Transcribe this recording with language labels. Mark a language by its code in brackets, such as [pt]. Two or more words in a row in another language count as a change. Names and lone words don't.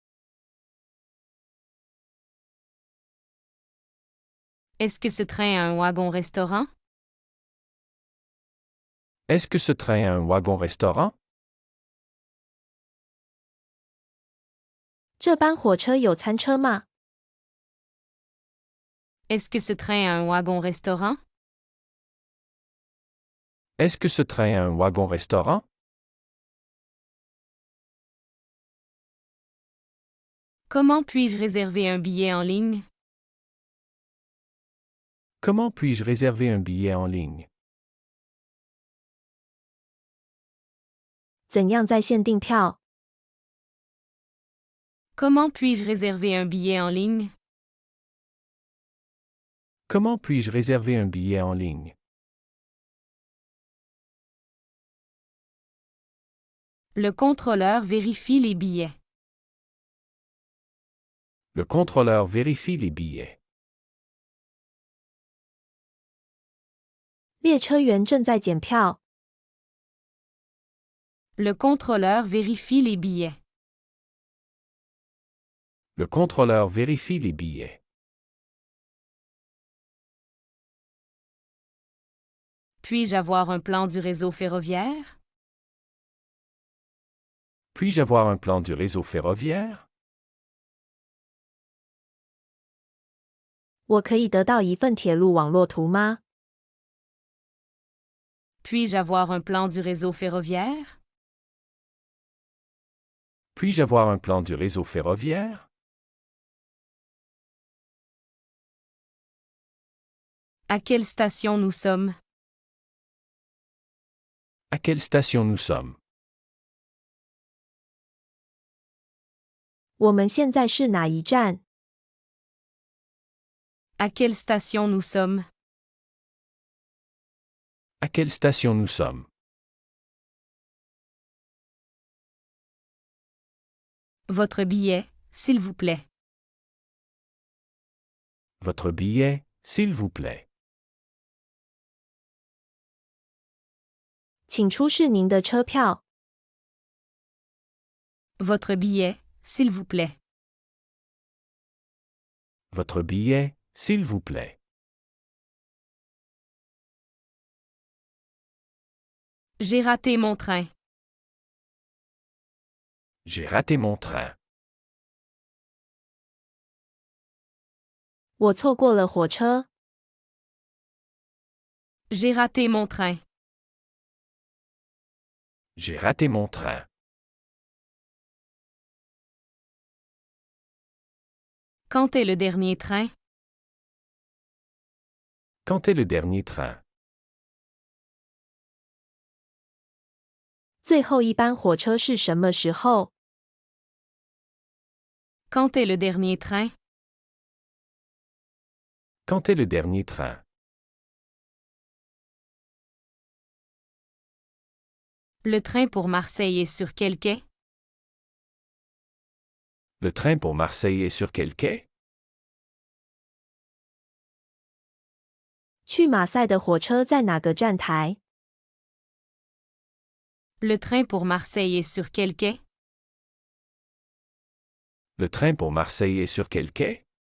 [fr] Est-ce que ce train a un wagon-restaurant? Est-ce que ce train a un wagon-restaurant? [zh] 这班火车有餐车吗？ [fr] Est-ce que ce train a un wagon-restaurant? Est-ce que ce train a un wagon-restaurant? Comment puis-je réserver un billet en ligne? Comment puis-je réserver un billet en ligne? [zh] 怎样在线订票？ [fr] Comment puis-je réserver un billet en ligne? Comment puis-je réserver un billet en ligne? Le contrôleur vérifie les billets. Le contrôleur vérifie les billets. [zh] 列车员正在检票。 [fr] Le contrôleur vérifie les billets. Le contrôleur vérifie les billets. Puis-je avoir un plan du réseau ferroviaire? Puis-je avoir un plan du réseau ferroviaire? [zh] 我可以得到一份铁路网络图吗？ [fr] Puis-je avoir un plan du réseau ferroviaire? Puis-je avoir un plan du réseau ferroviaire? À quelle station nous sommes? À quelle station nous sommes? [zh] 我们现在是哪一站？ [fr] À quelle station nous sommes? À quelle station nous sommes? Votre billet, s'il vous plaît. Votre billet, s'il vous plaît. [zh] 请出示您的车票。 [fr] Votre billet, s'il vous plaît. Votre billet, s'il vous plaît. J'ai raté mon train. J'ai raté mon train. [zh] 我错过了火车。 [fr] J'ai raté mon train. J'ai raté mon train. Quand est le dernier train? Quand est le dernier train? [zh] 最后一班火车是什么时候？ [fr] Quand est le dernier train? Quand est le dernier train? Le train pour Marseille est sur quel quai? Le train pour Marseille est sur quel quai? [zh] 去马赛的火车在哪个站台？ [fr] Le train pour Marseille est sur quel quai? Le train pour Marseille est sur quel quai?